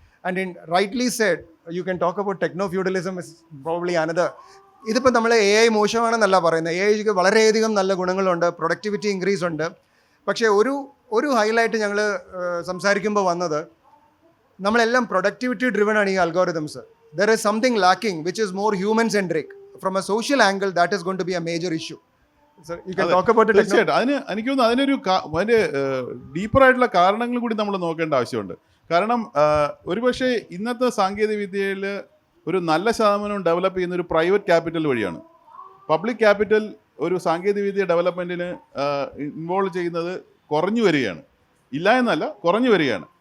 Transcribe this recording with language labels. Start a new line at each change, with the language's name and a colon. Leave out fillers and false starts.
English: And in rightly said you can talk about techno feudalism is probably another.
Malayalam: ഇതിപ്പോൾ നമ്മൾ AI മോശമാണെന്നല്ല പറയുന്നത്. AIക്ക് വളരെയധികം നല്ല ഗുണങ്ങളുണ്ട്, പ്രൊഡക്ടിവിറ്റി ഇൻക്രീസ് ഉണ്ട്. പക്ഷേ ഒരു ഹൈലൈറ്റ് ഞങ്ങൾ സംസാരിക്കുമ്പോൾ വന്നത്, നമ്മളെല്ലാം പ്രൊഡക്ടിവിറ്റി ഡ്രിവൺ ആണ് ഈ algorithms.
English: There is something lacking which is more human centric. From a social angle, that is going to be a major issue. So you can talk about it.
Malayalam: തീർച്ചയായിട്ടും എനിക്ക് തോന്നുന്നു അതിനൊരു അതിൻ്റെ ഡീപ്പറായിട്ടുള്ള കാരണങ്ങൾ കൂടി നമ്മൾ നോക്കേണ്ട ആവശ്യമുണ്ട്. കാരണം ഒരുപക്ഷെ ഇന്നത്തെ സാങ്കേതിക വിദ്യയിൽ ഒരു നല്ല ശതമാനം ഡെവലപ്പ് ചെയ്യുന്ന ഒരു പ്രൈവറ്റ് ക്യാപിറ്റൽ വഴിയാണ്. പബ്ലിക് ക്യാപിറ്റൽ ഒരു സാങ്കേതിക വിദ്യ ഡെവലപ്മെൻറ്റിന് ഇൻവോൾവ് ചെയ്യുന്നത് കുറഞ്ഞു വരികയാണ്. ഇല്ല എന്നല്ല, കുറഞ്ഞു വരികയാണ്.